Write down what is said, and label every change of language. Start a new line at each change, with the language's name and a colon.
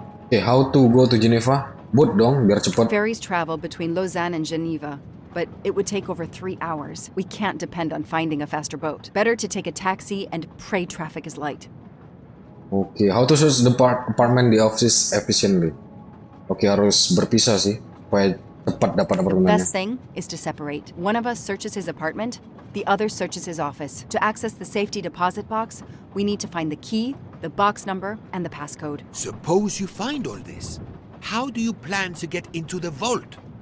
English: Oke, how to go to Geneva? Boat
Indonesian: dong, biar cepet.
English: Ferries travel between Lausanne and Geneva, but it would take over 3 hours. We can't depend on finding a faster boat. Better to take a taxi and pray traffic is light. Oke, how to search the apartment the office efficiently?
Indonesian: Oke, harus berpisah sih, supaya cepat dapat apartemennya.
English: Best thing is to separate. One of us searches his apartment, the other searches his office. To access the safety deposit box, we need to find the key, the box number, and the passcode. Suppose you find all this. How do you plan to get into the vault?